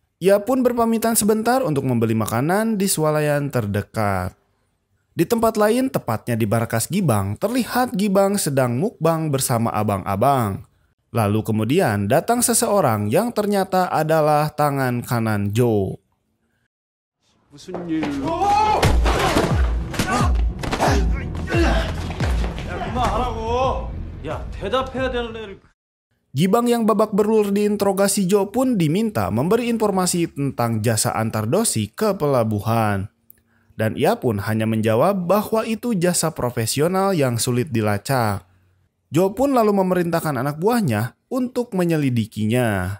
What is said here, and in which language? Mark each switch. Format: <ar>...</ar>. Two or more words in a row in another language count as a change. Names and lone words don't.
<id>Ia pun berpamitan sebentar untuk membeli makanan di swalayan terdekat. Di tempat lain, tepatnya di markas Gibang, terlihat Gibang sedang mukbang bersama abang-abang. Lalu kemudian datang seseorang yang ternyata adalah tangan kanan Jo.</id> <ko>무슨 일? 야, 그만하라고. 야, 대답해야 되는 애를.</ko> <id>Gibang yang babak belur diinterogasi Jo pun diminta memberi informasi tentang jasa antar Do-sik ke pelabuhan. Dan ia pun hanya menjawab bahwa itu jasa profesional yang sulit dilacak. Jo pun lalu memerintahkan anak buahnya untuk menyelidikinya.</id>